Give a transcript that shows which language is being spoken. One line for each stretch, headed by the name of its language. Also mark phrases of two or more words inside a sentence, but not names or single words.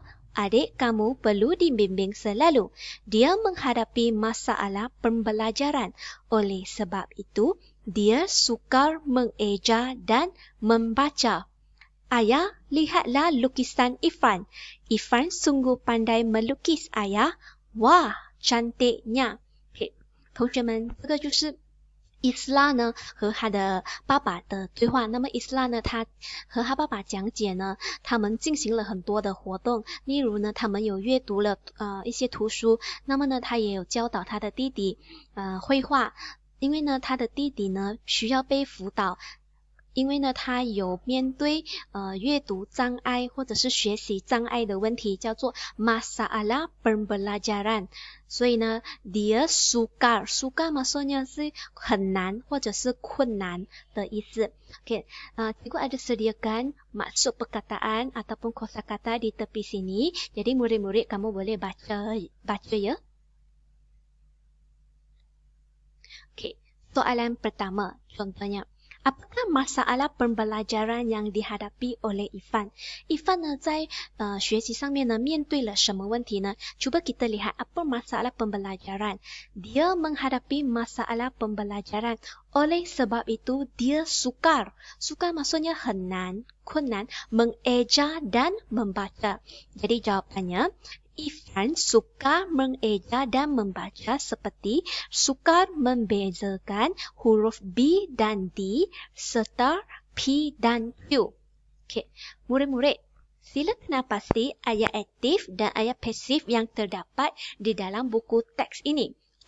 Malay: Adik kamu perlu dibimbing selalu. Dia menghadapi masalah pembelajaran. Oleh sebab itu, dia sukar mengeja dan membaca. Ayah, lihatlah lukisan Ifan. Ifan sungguh pandai melukis, ayah. Wah, cantiknya.
Chinese: Okay. 同学们，这个就是Islah 呢和他的爸爸的对话。那么 Islah 呢，他和他爸爸讲解呢，他们进行了很多的活动。例如呢，他们有阅读了一些图书。那么呢，他也有教导他的弟弟绘画。因为呢，他的弟弟呢需要被辅导。因为呢，他有面对阅读障碍或者是学习障碍的问题，叫做
Malay: masalah pembelajaran。
Chinese: 所以呢
Malay: dia sukar maksudnya
Chinese: 是很难或者是困难的意思。
Malay: Okay, cikgu ada sediakan maksud perkataan ataupun kosakata di tepi sini. Jadi murid-murid kamu boleh baca ya. Okay, soalan pertama contohnya. Apakah masalah pembelajaran yang dihadapi oleh Ifan?
Chinese: Ifan 呢在学习上面呢面对了什么问题呢？
Malay: Cuba kita lihat apa masalah pembelajaran. Dia menghadapi masalah pembelajaran. Oleh sebab itu dia sukar. Sukar maksudnya
Chinese: 很难, 困难,
Malay: mengeja dan membaca. Jadi jawapannya Ifan suka mengeja dan membaca seperti sukar membezakan huruf B dan D serta P dan Q. Okay. Murid-murid, sila kenal pasti ayat aktif dan ayat pasif yang terdapat di dalam buku teks ini.